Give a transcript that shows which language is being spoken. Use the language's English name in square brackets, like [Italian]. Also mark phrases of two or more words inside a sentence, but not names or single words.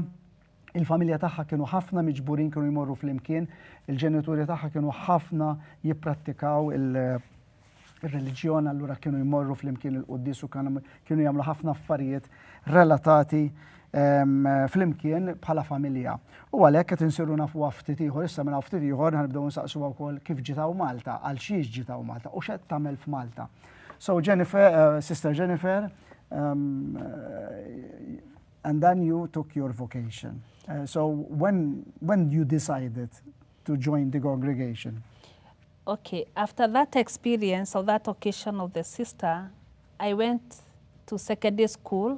[Maltese] Il-familja tagħha kienu ħafna miġburin kienu jmorru flimkien, il-ġenituri tagħha kienu ħafna jipprattikaw il-reliġjon, allura kienu jmorru flimkien il-qudies u kienu jagħmlu ħafna affarijiet relatati flimkien bħala familja. U għalhekk qed insiru nafu ftit ieħor, issa minn ftit ieħor ħanibdew nsaqsuha wkoll kif ġitaw Malta, għal xiex ġitaw Malta u x'qed tagħmel f'Malta. [English] So Jennifer, Sister Jennifer, and then you took your vocation. So when you decided to join the congregation? Okay, after that experience or that occasion of the sister, I went to secondary school.